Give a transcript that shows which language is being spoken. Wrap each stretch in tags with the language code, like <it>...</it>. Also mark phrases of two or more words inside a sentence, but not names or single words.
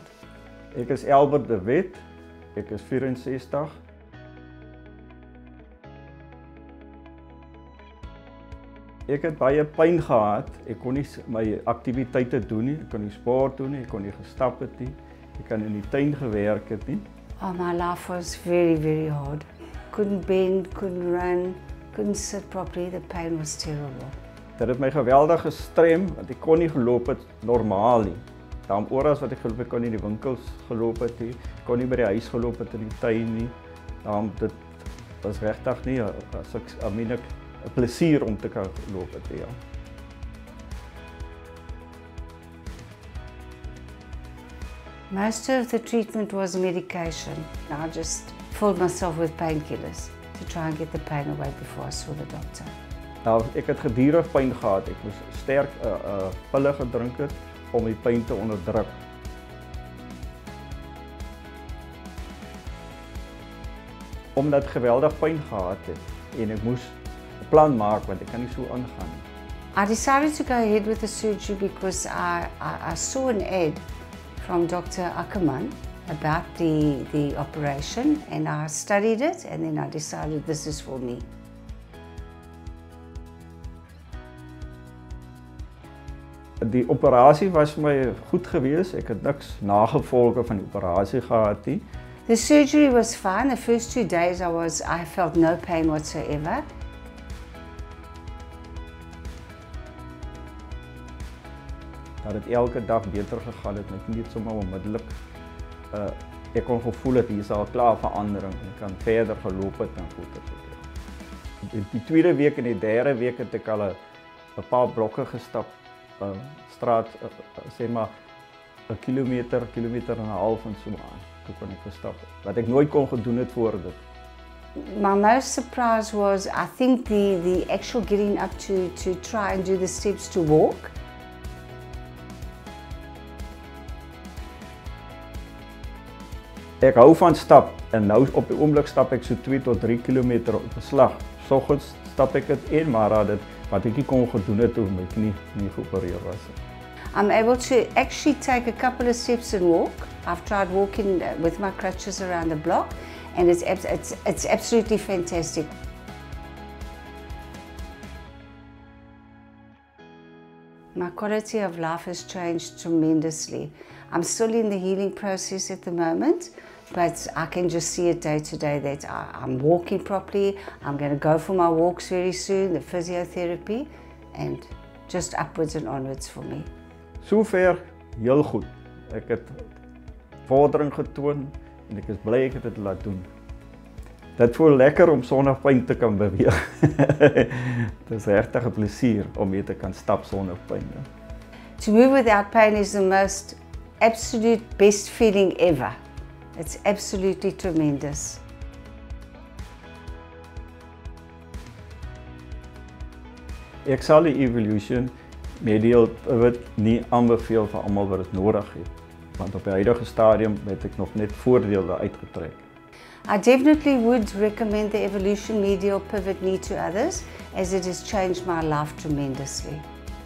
<af>Ek is Albert de Wet, ek is 64. Ek het baie pyn gehad, ek kon nie my aktiwiteite doen nie, ek kon nie sport doen nie, ek kon nie gestap het nie, ek kan in die tuin gewerk het nie.</af> <en>Oh, my life was very, very hard. Couldn't bend, couldn't run, couldn't sit properly, the pain was terrible.</en> <af>Dit het my geweldig gestrem, want ek kon nie geloop het normaal nie. Daarom oral wat ek geloop het, kon nie in die winkels geloop het nie, kon nie by die huis geloop het in die tuin nie. Daarom dit was regtig nie, as ek 'n plesier om te kan loop het, ja.</af> <en>Most of the treatment was medication. I just filled myself with painkillers to try and get the pain away before I saw the doctor.</en> <af>Nou, ek het gedurig pyn gehad. Ek moes sterk pille gedrink het om die pyn te onderdruk. Omdat ek geweldig pyn gehad het en ek moes 'n plan maak want ek kan nie so aangaan nie.</af> <en>I decided to go ahead with the surgery because I saw an ad from Dr. Ackerman about the operation, and I studied it, and then I decided this is for me.</en> <af>Die operasie was vir my goed geweest. Ek het niks nagevolge van die operasie gehad nie.</af> <en>The surgery was fine. The first 2 days I felt no pain whatsoever.</en> <af>Dat het elke dag beter gegaan het, ek nie sommer onmiddellik ek kon gevoel het hier is al klaar verandering. Ek kan verder geloop het en goed het. In die tweede week en die derde week het ek al 'n paar blokke gestap. Straat, sê maar 'n kilometer en 'n half en so aan. Toe kon ek gestap, wat ek nooit kon gedoen het voor dit.</af> <en>My most surprise was, I think, the actual getting up to try and do the steps to walk.</en> <af>Ek hou van stap en nou op die oomblik stap ek so 2 tot 3 kilometer op 'n slag. Soggens stap ek dit en maar dit wat ek nie kon gedoen het toe my knie nie geopereer was.</af> <en>I'm able to actually take a couple of steps and walk. I've tried walking with my crutches around the block, and it's absolutely fantastic. My quality of life has changed tremendously. I'm still in the healing process at the moment, but I can just see it day to day that I'm walking properly. I'm going to go for my walks very soon, the physiotherapy, and just upwards and onwards for me.</en> <af>Sover heel goed. Ek het vordering getoon en ek is bly ek het dit laat doen. Dit voel lekker om sonder pyn te kan beweeg. Dit is regtig 'n plesier om weer te kan stap sonder pyn.</af> <en>To move without pain is the most absolute best feeling ever. It's absolutely tremendous.</en> <af>Ek sal die Evolution Medial Pivot nie aanbeveel vir almal wat dit nodig het, want op die huidige stadium het ek nog net voordele uitgetrek.</af> <en>I definitely would recommend the Evolution Medial Pivot knee to others, as it has changed my life tremendously.</en>